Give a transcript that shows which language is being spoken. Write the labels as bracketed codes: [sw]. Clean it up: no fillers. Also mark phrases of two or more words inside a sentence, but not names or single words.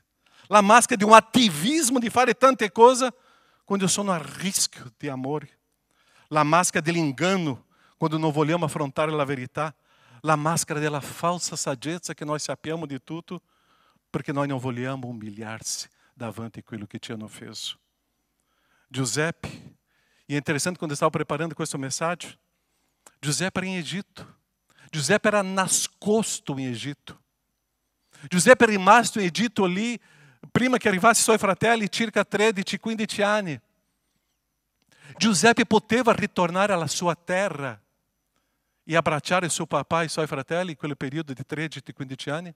[it] La maschera di un attivismo di fare tante cose, quando io sono a rischio di amore. La maschera dell'inganno, quando non vogliamo affrontare la verità. La maschera della falsa saggezza, che noi sappiamo di tutto, perché noi non vogliamo umilhar-se davanti a quello che ci hanno feito. Giuseppe, [pt] e é interessante quando eu estava preparando [it] questa mensagem, Giuseppe era [pt] em Egito. [it] Giuseppe era nascosto [pt] em Egito. [it] Giuseppe è rimasto in Egitto lì prima che arrivassero i suoi fratelli, circa 13-15 anni. Giuseppe poteva ritornare alla sua terra e abbracciare suo papà e i suoi fratelli in quel periodo di 13-15 anni?